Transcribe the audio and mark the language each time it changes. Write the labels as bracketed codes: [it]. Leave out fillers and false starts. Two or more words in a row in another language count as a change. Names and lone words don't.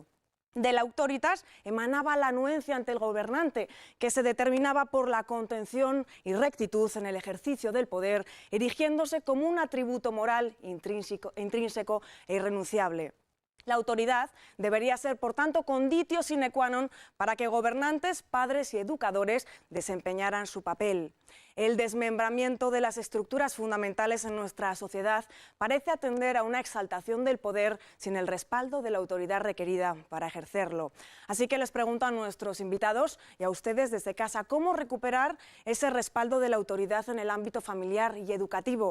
[es] De la auctoritas emanaba la anuencia ante el gobernante, que se determinaba por la contención y rectitud en el ejercicio del poder, erigiéndose como un atributo moral intrínseco e irrenunciable. La autoridad debería ser, por tanto, [la] conditio sine qua non [es] para que gobernantes, padres y educadores desempeñaran su papel. El desmembramiento de las estructuras fundamentales en nuestra sociedad parece atender a una exaltación del poder sin el respaldo de la autoridad requerida para ejercerlo. Así que les pregunto a nuestros invitados y a ustedes desde casa, ¿cómo recuperar ese respaldo de la autoridad en el ámbito familiar y educativo?